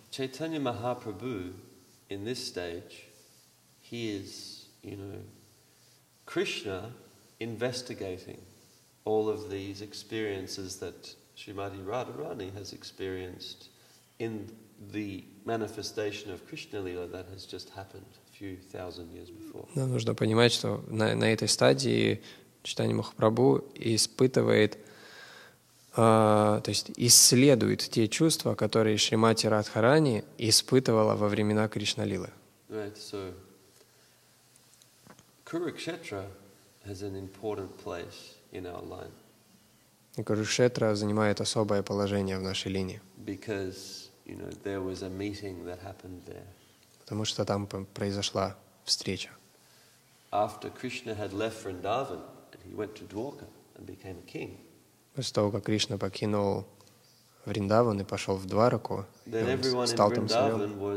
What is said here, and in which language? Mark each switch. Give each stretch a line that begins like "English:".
English: Chaitanya Mahaprabhu in this stage, he is, Krishna investigating all of these experiences that Srimati Radharani has experienced in the manifestation of Krishna Lila that has just happened a few thousand years before.
Russian: Нам нужно понимать, что на этой стадии Чайтанья Махапрабху испытывает, то есть исследует те чувства, которые Шримати Радхарани испытывала во времена Кришна-лилы.
English: Right, so Kurukshetra has an important place in our line.
Russian: Курукшетра занимает особое положение в нашей линии.
English: Because there was a meeting that happened there.
Russian: Потому что там произошла встреча.
English: After Krishna had left Vrindavan, he went to Dwarka and became a king.
Russian: После того, как Кришна покинул Вриндаван и пошел в Двараку, он стал там царем.